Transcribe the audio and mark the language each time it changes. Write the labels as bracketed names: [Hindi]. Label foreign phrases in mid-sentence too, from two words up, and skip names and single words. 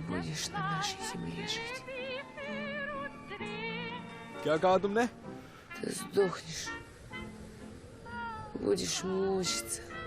[Russian] будешь на нашей земле жить. [Hindi] क्या कहा तुमने? [Russian] Ты сдохнешь. Будешь мучиться.